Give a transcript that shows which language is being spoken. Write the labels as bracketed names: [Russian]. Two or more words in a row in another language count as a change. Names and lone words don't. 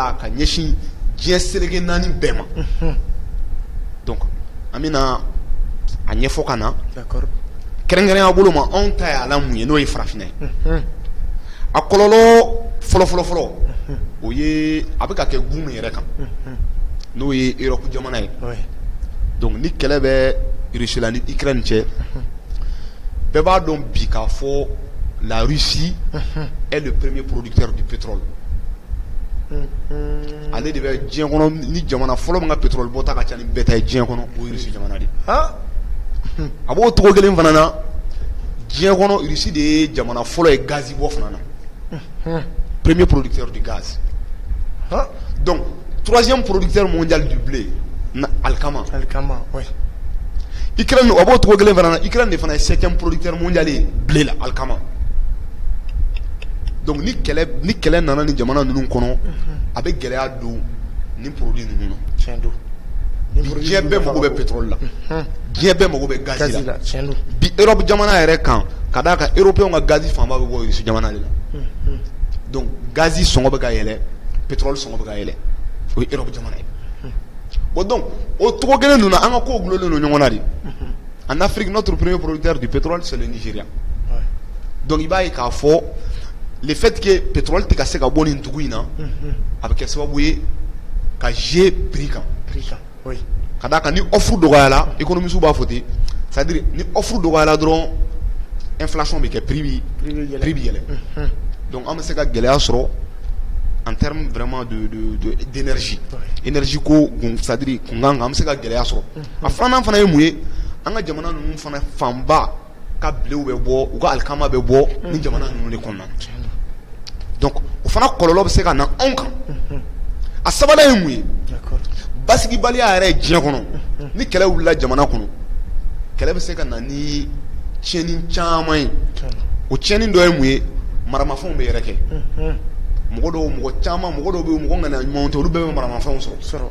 [Bambara] la ka ɲɛsin diɲɛ seleke 4 bɛɛ ma donc an bɛna a ɲɛfɔ ka na kɛrɛnkɛrɛnya bolo ma anw ta ye ala mun ye n'o ye farafinna ye a kɔlɔlɔ fɔlɔ o ye a bɛ ka kɛ gun min yɛrɛ kan n'o ye Europe jamana ye donc ni kɛlɛ bɛ Russie la ni Ukraine cɛ bɛɛ b'a dɔn bi k'a fɔ [French] la Russie est le premier producteur du pétrole [Bambara] ale de bɛ diɲɛ kɔnɔ ni jamana fɔlɔ min ka pétrole bɔta ka ca ni bɛɛ ta ye diɲɛ kɔnɔ o ye Russie jamana de a b'o togo kelen fana na diɲɛ kɔnɔ Russie de ye jamana fɔlɔ ye gaz bɔ fana na [French] premier producteur du gaz donc troisième producteur mondial du blé [Bambara] Alkama oui. Ukraine a b'o togo kelen fana na Ukraine de fana ye [French] 7e producteur mondial [Bambara] ye blé la Alkama donc ni kɛlɛ nana ni jamana ninnu kɔnɔ a bɛ gɛlɛya don ni produit ninnu na tiɲɛ don diɲɛ bɛɛ mago bɛ pétrole la diɲɛ bɛɛ mago bɛ gaz la tiɲɛ don bi Europe jamana yɛrɛ kan ka d'a kan européen ka gaz fanba bɛ bɔ Russie jamana de la donc gaz sɔngɔ bɛ ka yɛlɛ pétrole sɔngɔ bɛ ka yɛlɛ o ye Europe jamana ye bon donc o togo kelen ninnu na an ka kow gulonlen don ɲɔgɔn na de [French] en Afrique notre premier producteur du pétrole c'est le Nigeria donc [Bambara] i b'a ye k'a fɔ [French] le fait que [Bambara] pétrole tɛ ka se ka bɔ nin dugu in na a bɛ kɛ sababu ye ka jouer prix kan ka d'a kan ni offre dɔgɔyala économistes b'a fɔ ten [French] c'est à dire [Bambara] ni offre dɔgɔyala dɔrɔn inflation bɛ kɛ prix bi yɛlɛ donc an bɛ se ka gɛlɛya sɔrɔ [French] en termes vraiment d'énergie énergie [Bambara] ko [French] c'est à dire [Bambara] kunkan an bɛ se ka gɛlɛya sɔrɔ a filanan fana ye mun ye an ka jamana ninnu fana fanba ka bilew bɛ bɔ u ka alikama bɛ bɔ ni jamana ninnu de kɔnɔna donc o fana kɔlɔlɔ bɛ se ka na anw kan a sabanan ye mun ye basigibaliya yɛrɛ ye diɲɛ kɔnɔ ni kɛlɛ wulila jamana kɔnɔ kɛlɛ bɛ se ka na ni tiɲɛni caman ye o tiɲɛni dɔ ye mun ye maramafɛnw bɛ yɛrɛ kɛ mɔgɔ dɔw bɛ yen mɔgɔ ŋana ɲumanw tɛ olu bɛɛ bɛ maramafɛnw sɔrɔ